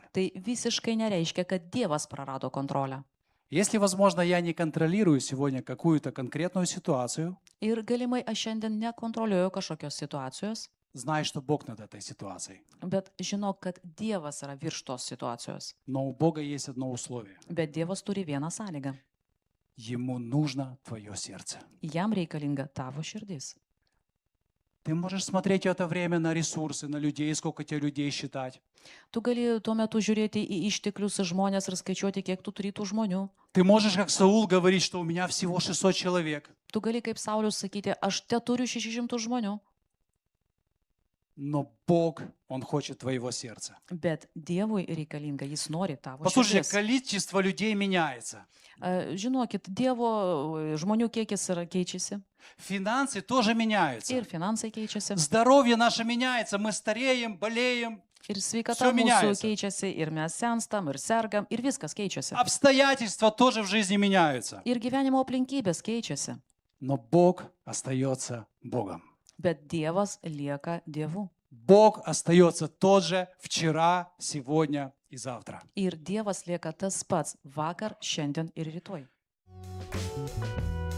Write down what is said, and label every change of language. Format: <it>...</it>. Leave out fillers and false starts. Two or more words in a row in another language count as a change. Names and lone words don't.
<lt>tai visiškai nereiškia, kad Dievas prarado kontrolę.</lt> <ru>Если, возможно, я не контролирую сегодня какую-то конкретную ситуацию,</ru> <lt>Ir galimai aš šiandien nekontroliuoju kažkokios situacijos,</lt> <ru>знай, что Бог над этой ситуацией.</ru> <lt>Bet žinok, kad Dievas yra virš tos situacijos.</lt> <ru>Но у Бога есть одно условие.</ru> <lt>Bet Dievas turi vieną sąlygą.</lt> <ru>Ему нужно твое сердце.</ru> <lt>Jam reikalinga tavo širdis.</lt> <ru>Ты можешь смотреть это время на ресурсы, на людей, сколько тебе людей считать.</ru> <lt>Tu gali tuo metu žiūrėti į išteklius, į žmonės ir skaičiuoti, kiek tu turi tų žmonių.</lt> <ru>Ты можешь, как Саул, говорить, что у меня всего 600 человек.</ru> <lt>Tu gali kaip Saulius sakyti, aš te turiu 600 žmonių.</lt> <ru>Но Бог, Он хочет твоего сердца.</ru> <lt>Bet Dievui reikalinga, jis nori tavo</lt> <ru>Послушайте,</ru> <lt>širdis.</lt> <ru>количество людей меняется.</ru> <lt>Žinokit, Dievo žmonių kiekis keičiasi</lt> <ru>Финансы тоже меняются.</ru> <lt>ir finansai keičiasi.</lt> <ru>Здоровье наше меняется. Мы стареем, болеем.</ru> <lt>Ir sveikata</lt> <ru>Всё</ru> <lt>mūsų</lt> <ru>меняется.</ru> <lt>keičiasi, ir mes senstam, ir sergam, ir viskas keičiasi.</lt> <ru>Обстоятельства тоже в жизни меняются.</ru> <lt>Ir gyvenimo aplinkybės keičiasi.</lt> <ru>Но Бог остается Богом.</ru> <lt>Bet Dievas lieka Dievu.</lt> <ru>Бог остается тот же вчера, сегодня и завтра.</ru> <lt>Ir Dievas lieka tas pats vakar, šiandien ir rytoj.</lt>